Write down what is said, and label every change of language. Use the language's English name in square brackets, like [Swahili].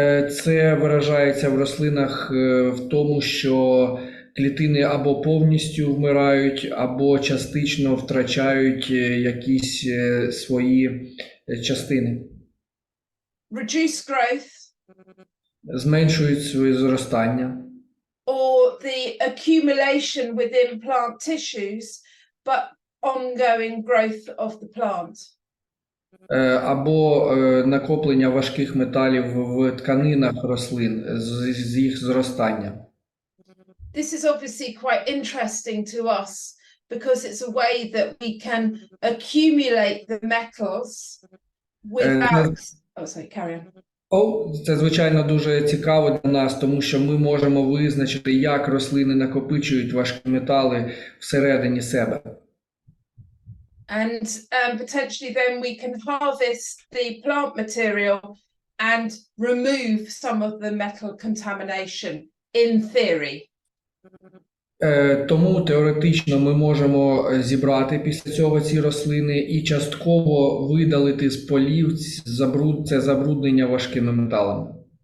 [Ukrainian] Це виражається в рослинах в тому, що клітини або повністю вмирають, або частично втрачають якісь свої частини. [English] Reduce growth. [Ukrainian] Зменшують своє зростання. [English] Or the accumulation within plant tissues, but ongoing growth of the plant. [Ukrainian] Або накоплення важких металів в тканинах рослин з їх зростання. [English] This is obviously quite interesting to us because it's a way that we can accumulate the metals without... Oh, sorry, carry on. [Ukrainian] Це, звичайно, дуже цікаво для нас, тому що ми можемо визначити, як рослини накопичують важкі метали всередині себе. [English] And potentially then we can harvest the plant material and remove some of the metal contamination, in theory. [Ukrainian] Тому теоретично ми можемо зібрати після цього ці рослини і частково видалити з полів це забруднення важкими металами.